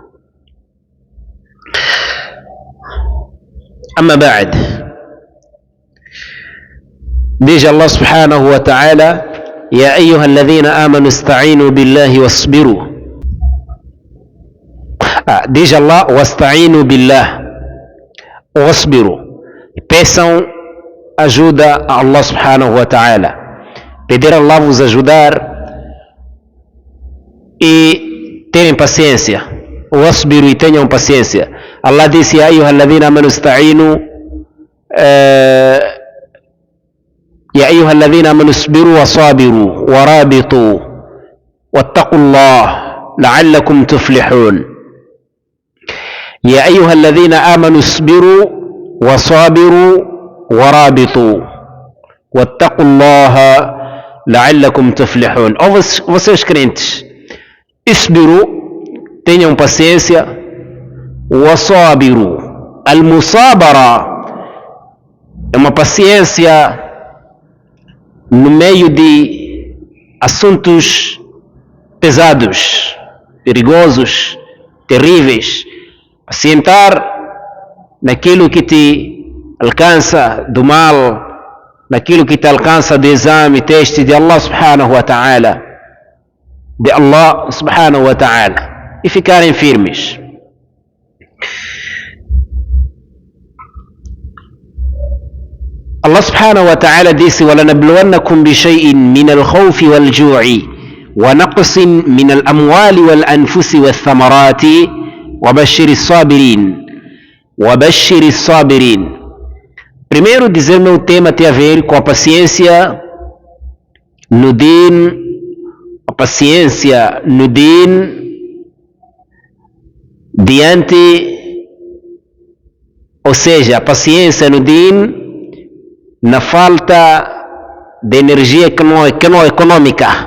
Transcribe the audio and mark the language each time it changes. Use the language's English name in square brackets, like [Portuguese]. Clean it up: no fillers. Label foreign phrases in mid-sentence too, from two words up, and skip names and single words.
[Arabic] أما بعد، ديج الله سبحانه وتعالى: يا أيها الذين آمنوا استعينوا بالله واصبروا. ديج الله: واستعينوا بالله واصبروا. [Portuguese] Peçam ajuda a Allah [Arabic] سبحانه وتعالى. [Portuguese] Pedir a Allah vos ajudar e terem paciência. Wasbiru, e tenham paciência. Allah disse: [Arabic] يا أيها الذين آمنوا استعينوا يا أيها الذين آمنوا اصبروا وصابروا ورابطوا واتقوا الله لعلكم تفلحون. يا أيها الذين آمنوا اصبروا وصابروا ورابطوا واتقوا الله لعلكم تفلحون. [Portuguese] Ou vocês crentes, isbiru, tenham paciência, wasabiru. Al-musabara é uma paciência no meio de assuntos pesados, perigosos, terríveis. Pacientar naquilo que te alcança do mal, naquilo que te alcança do exame, teste de Allah [Arabic] سبحانه وتعالى, [Portuguese] e ficarem firmes. Allah [Arabic] سبحانه وتعالى [Portuguese] disse: [Arabic] وَلَنَبْلُوَنَّكُمْ بِشَيْءٍ مِنَ الْخَوْفِ وَالْجُوعِ وَنَقْصٍ مِنَ الْأَمْوَالِ وَالْأَنْفُسِ وَالثَّمَرَاتِ وَبَشِّرِ الصَّابِرِينَ. [Portuguese] Primeiro, dizer meu tema tem a ver com a paciência no din, a paciência no din diante, ou seja, a paciência no din na falta de energia econômica.